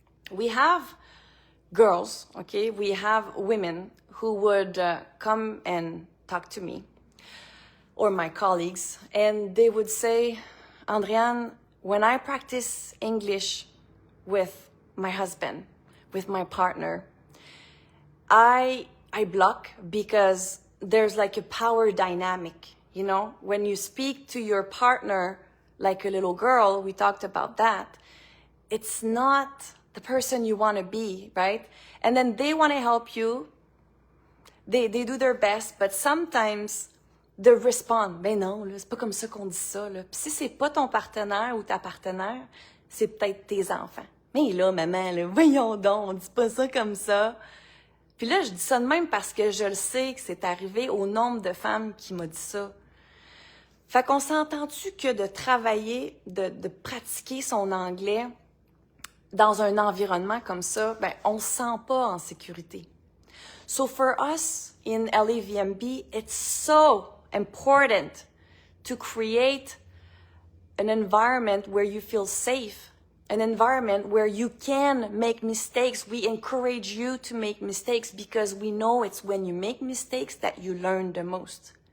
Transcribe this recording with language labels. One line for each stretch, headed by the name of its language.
English: We have girls, okay, we have women who would come and talk to me or my colleagues, and they would say, Andreann, when I practice English with my husband, with my partner, I block because there's like a power dynamic, you know? When you speak to your partner like a little girl, we talked about that, it's not the person you want to be, right? And then they want to help you. They do their best, but sometimes they respond,
French: ben non, là, c'est pas comme ça qu'on dit ça, là. Puis si c'est pas ton partenaire ou ta partenaire, c'est peut-être tes enfants. Mais là, maman, là, voyons donc, on dit pas ça comme ça. Puis là, je dis ça de même parce que je le sais que c'est arrivé au nombre de femmes qui m'ont dit ça. Fait qu'on s'entend-tu que de travailler, de pratiquer son anglais dans un environnement comme ça, ben, on se sent pas en sécurité.
English: So for us in LAVMB, it's so important to create an environment where you feel safe, an environment where you can make mistakes. We encourage you to make mistakes because we know it's when you make mistakes that you learn the most.